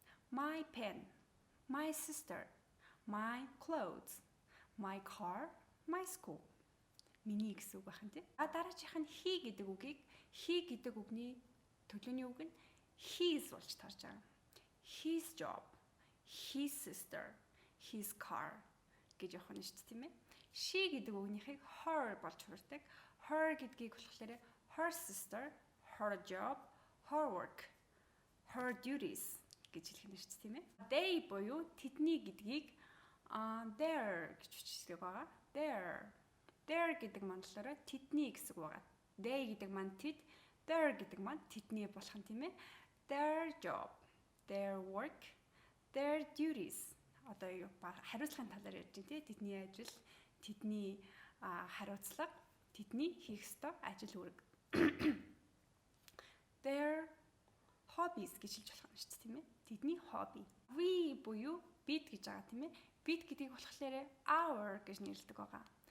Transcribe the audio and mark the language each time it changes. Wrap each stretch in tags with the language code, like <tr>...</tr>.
<en>My pen, my sister, my clothes, my car, my school.</en> <mn>Миний гэсэн үг байна тийм. Дараачих нь he гэдэг үгийг he гэдэг үгний төлөвний үг нь his болж тарж байгаа.</mn> <en>His job, his sister, his car</en> <mn>гэж явах нь шүү дээ тийм ээ. She гэдэг үгнийхийг her болж хувирдаг. Her гэдгийг болохоор</mn> <en>her sister, her job, her work, her duties</en> <mn>гэж хэлэх нь шүү дээ тийм ээ. They буюу тэдний гэдгийг their гэж бичдэг байгаа. Their гэдэг маань болохоор тэдний гэсэн үг байгаа. They гэдэг маань тэд, their гэдэг маань тэдний болох нь тийм ээ.</mn> <en>Their job, their work, their duties.</en> <mn>Одоо юу хариуцлагын талаар ярьж байна тийм. Тэдний ажил, тэдний хариуцлага, тэдний хийх ёстой ажил үүрэг.</mn> <en>Their hobbies</en> <mn>гэж хэлж болох юм шүү дээ тийм ээ. Тэдний хобби. We буюу бид гэж байгаа тийм ээ. Бид гэдгийг болохоор our гэж нэрлэдэг байгаа.</mn>